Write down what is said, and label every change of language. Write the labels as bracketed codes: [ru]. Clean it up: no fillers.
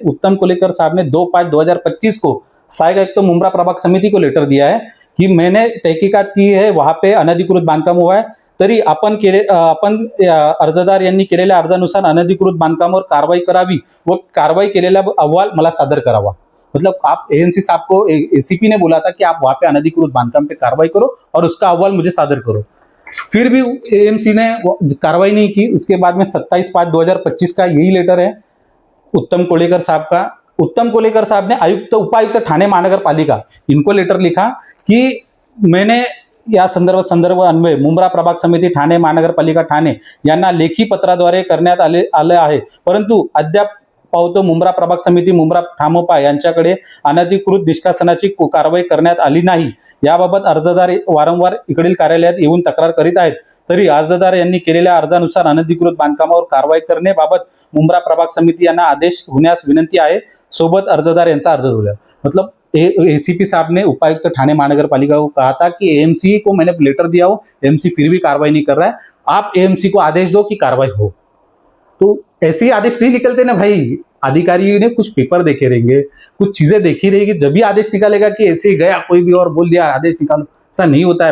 [hi] उत्तम कोलेकर साहब ने 2/5/2025 को सहायक आयुक्त मुंब्रा प्रभाग समिति को लेटर दिया है की मैंने तहकीकात की आहे, वहां पे अनधिकृत बांधकाम हुआ है, [mr] तरी आपण अर्जदार यांनी केलेल्या अर्जानुसार अनधिकृत बांधकामावर कारवाई करावी व कारवाई केलेला अहवाल मला सादर करावा। [hi] मतलब आप एएनसी साहब को, एसीपी ने बोला था कि आप वहां पे अनधिकृत बांधकाम पे कार्रवाई करो और उसका अहवाल मुझे सादर करो। फिर भी एएमसी ने कार्रवाई नहीं की। उसके बाद में 27/5/2025 का यही लेटर है उत्तम कोलेकर साहब का। उत्तम कोलेकर साहब ने आयुक्त, उपायुक्त ठाणे महानगर पालिका, इनको लेटर लिखा कि [mr] मैंने या संदर्भ अन्वय मुंब्रा प्रभाग समिती ठाणे महानगरपालिका ठाणे यांना लेखी पत्राद्वारे करण्यात आले आहे, परंतु अद्याप पावतो मुंब्रा प्रभाग समिती मुंब्रा ठामोपा यांच्याकडे अनधिकृत निष्कासनाची कारवाई करण्यात आली नाही। याबाबत अर्जदार वारंवार इकडील कार्यालयात येऊन तक्रार करीत आहेत, तरी अर्जदार यांनी केलेल्या अर्जानुसार अनधिकृत बांधकामावर कारवाई करण्याबाबत मुंब्रा प्रभाग समिती यांना आदेश होण्यास विनंती आहे। सोबत अर्जदार यांचा अर्ज दिला। [hi] मतलब एसीपी साहब ने उपायुक्त ठाणे महानगरपालिका को कहा था कि एएमसी को मैंने लेटर दिया हो, एएमसी फिर भी कार्रवाई नहीं कर रहा है, आप एएमसी को आदेश दो कि कार्रवाई हो। तो ऐसे ही आदेश नहीं निकलते ना भाई। अधिकारी ने कुछ पेपर देखे रहेंगे, कुछ चीजें देखी रहेगी, जब भी आदेश निकालेगा कि ऐसे ही गया कोई भी और बोल दिया आदेश निकालो। ऐसा नहीं होता है।